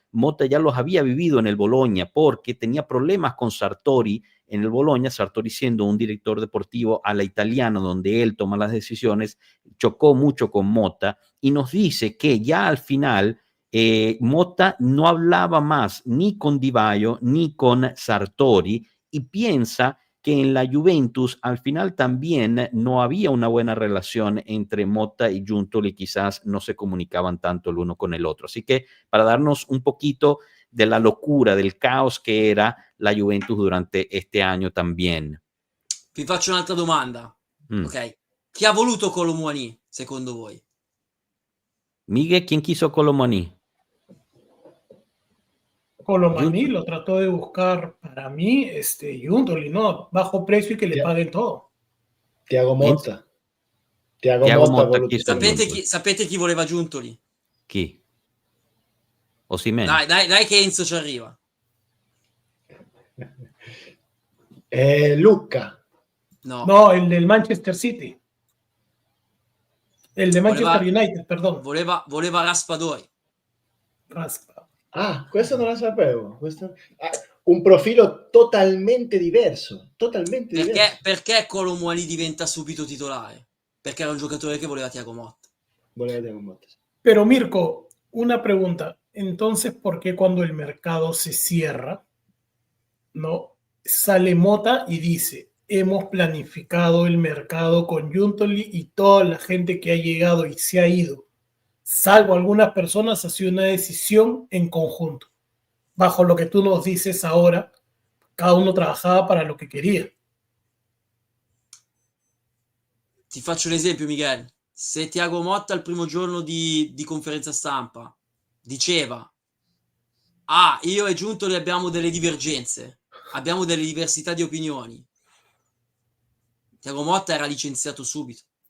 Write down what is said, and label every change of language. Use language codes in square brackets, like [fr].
[es] Motta ya los había vivido en el Bologna porque tenía problemas con Sartori en el Bologna, Sartori siendo un director deportivo a la italiana donde él toma las decisiones, chocó mucho con Motta y nos dice que ya al final Motta no hablaba más ni con Di Vaio ni con Sartori y piensa que en la Juventus al final también no había una buena relación entre Motta y Giuntoli, quizás no se comunicaban tanto el uno con el otro. Así que para darnos un poquito de la locura, del caos [it] che [es] era la Juventus durante este año también. [it] Vi faccio un'altra domanda. Ok. Chi ha voluto Kolo Muani, secondo voi? [es] Miguel, ¿quién quiso Kolo Muani? Kolo Muani lo trató de buscar para mí, Giuntoli, ¿no? Bajo precio y que le paguen todo. Thiago Motta. Thiago Motta [it] sapete chi voleva Giuntoli? Chi? Osimhen. Dai che Enzo ci arriva. Lucca. [es] No, el del Manchester City. El de Manchester United, perdón. [it] Voleva Raspadori. Ah, questo non lo sapevo. Un profilo totalmente diverso. Perché Kolo Muani diventa subito titolare? Perché era un giocatore che voleva Thiago Motta. [es] Pero Mirko, una pregunta. Entonces, ¿por qué cuando el mercado se cierra, no sale Motta y dice, hemos planificado el mercado con Giuntoli y toda la gente que ha llegado y se ha ido, salvo algunas personas, ha sido una decisión en conjunto? Bajo lo que tú nos dices ahora, cada uno trabajaba para lo que quería. [it] Ti faccio un esempio, Miguel. Se Thiago Motta al primo giorno di conferenza stampa diceva io e Giuntoli abbiamo delle divergenze, abbiamo delle diversità di opinioni, Thiago Motta era licenziato subito.